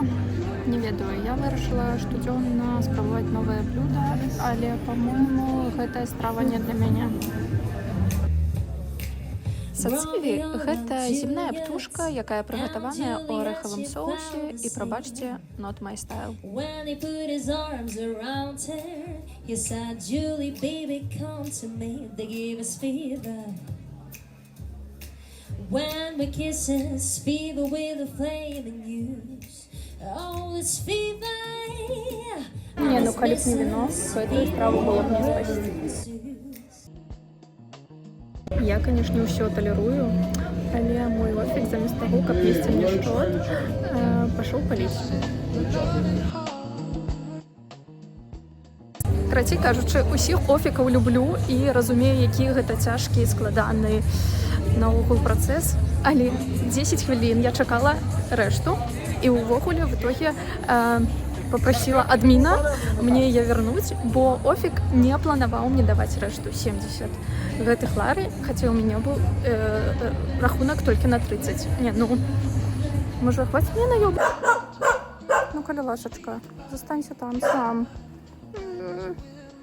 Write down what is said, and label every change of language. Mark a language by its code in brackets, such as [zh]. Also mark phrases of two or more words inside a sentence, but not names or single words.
[be] Не ведаю, я вырашыла штодзённа спрабаваць новае блюда, але, па-мойму, гэтая страва не для мяне. Сацыві – гэта земная птушка, якая прыгатаваная ў арэхавым соусе і, прабачце, [en] not my style. When he put his arms around her, he said, Julie, baby, come to me. They gave us fever. When we kisses, fever with a flaming news. Oh, it's fever. [be] Не, ну калі б не віно, гэтую страву было б не спасці. Я, канешне, ўсё талерую, але мой офік замест таго, каб есці мне шчот, пашоў паліць. Карацей кажучы, усіх офікаў люблю і разумею, які гэта цяжкі і складаны наогул працэс, але 10 хвілін я чакала рэшту і ўвогуле [ru] в итоге попросила [be] адміна мне яе вярнуць, бо офік не планаваў мне даваць рэшту 70 гэтых лары, хаця ў мяне быў рахунак толькі на 30. Не, ну, можа, хваціць мне наёб? Ну, калі ласачка, застанься там сам.